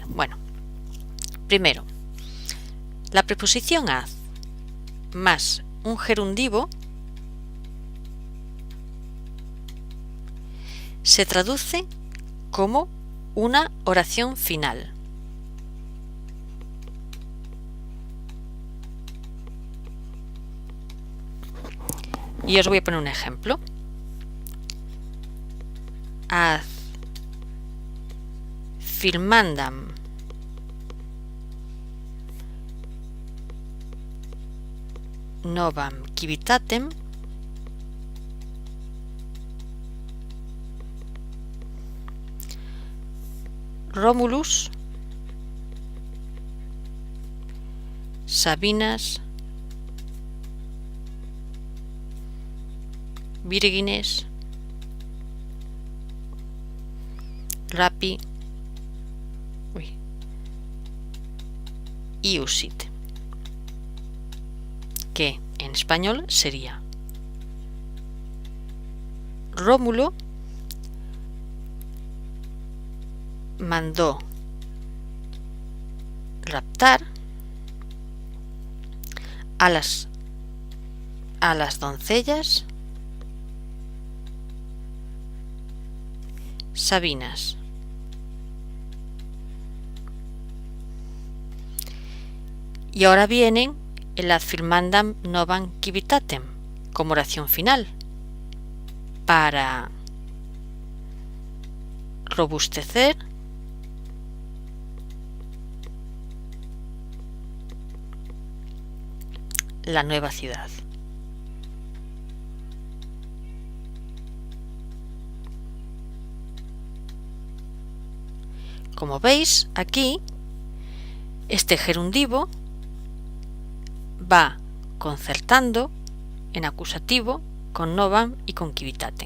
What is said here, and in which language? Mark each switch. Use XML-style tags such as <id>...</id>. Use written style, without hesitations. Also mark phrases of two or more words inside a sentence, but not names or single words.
<es>Bueno, primero, la preposición az más un gerundivo se traduce como una oración final. Y os voy a poner un ejemplo.</es> <la>Ad filmandam novam civitatem Romulus Sabinas Virgines Rapi iusit,</la> <es>que en español sería: Rómulo mandó raptar a las doncellas sabinas. Y ahora vienen el</es> <la>ad filmandam novam civitatem</la> <es>como oración final para robustecer la nueva ciudad. Como veis, aquí este gerundivo va concertando en acusativo con novam y con civitatem.</es>